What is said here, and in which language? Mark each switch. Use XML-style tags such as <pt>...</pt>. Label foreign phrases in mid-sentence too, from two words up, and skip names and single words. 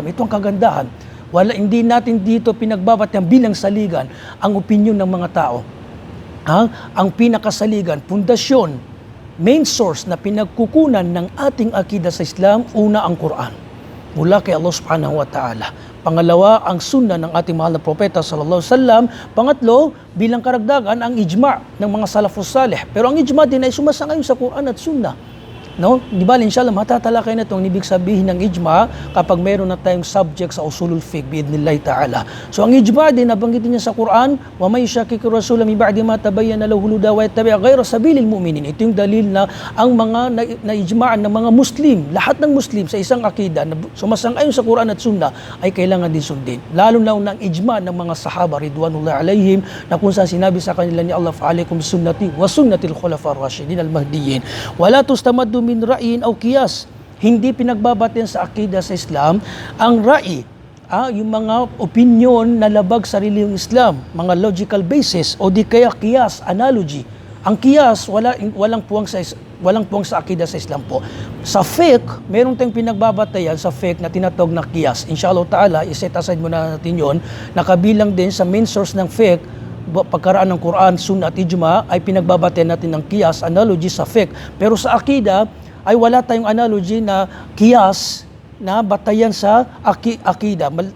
<tl>Ito ang kagandahan. Hindi natin dito pinagbabatang bilang saligan ang opinyon ng mga tao. Ang pinakasaligan, pundasyon,</tl> <en>main source</en> <tl>na pinagkukunan ng ating akida sa Islam, una ang Quran, mula kay Allah</tl> <ar>سبحانه وتعالى.</ar> <tl>Pangalawa, ang sunnah ng ating mahal na propeta</tl> <ar>صلى الله عليه وسلم.</ar> <tl>Pangatlo, bilang karagdagan, ang ijma' ng mga</tl> <ar>السلف الصالح.</ar> <tl>Pero ang ijma' din ay sumasang-ayon sa Quran at sunnah. No? Di ba, inshallah, matatalakay na itong ibig sabihin ng ijma kapag meron na tayong subject sa</tl> <ar>أصول الفقه بإذن الله تعالى.</ar> <tl>So ang ijma din, nabanggitin niya sa Quran,</tl> <ar>ومن يشاقق الرسول من بعد ما تبين له الهدى ويتبع غير سبيل المؤمنين.</ar> <tl>Ito yung dalil na ang mga na-ijma'an ng mga Muslim, lahat ng Muslim sa isang akida na sumasang-ayon sa Quran at Sunnah ay kailangan din sundin. Lalo na ng ijma ng mga sahaba</tl> <ar>رضوان الله عليهم</ar> <tl>na kung saan sinabi sa kanila ni Allah,</tl> <ar>فعليكم سنتي وسنة الخلفاء الراشدين المهديين. ولا تستمدوا من رأي أو قياس.</ar> <tl>Hindi pinagbabatian sa akida sa Islam ang ra'i, yung mga opinion na labag sa relihiyong Islam, mga</tl> <en>logical basis</en> <tl>o di kaya qiyas, analogy. Ang qiyas walang puwang sa akida sa Islam po. Sa fiqh, meron tayong pinagbabatayan sa fiqh na tinatawag na qiyas.</tl> <ar>إن شاء الله تعالى,</ar> <tl>iset aside muna natin yon, nakabilang din sa</tl> <en>main source</en> <tl>ng fiqh, pagkaraan ng Quran, Sunnah at Ijma ay pinagbabatayan natin ng qiyas, analogy sa fiqh. Pero sa akida ay wala tayong analogy na qiyas na batayan sa akida.</tl>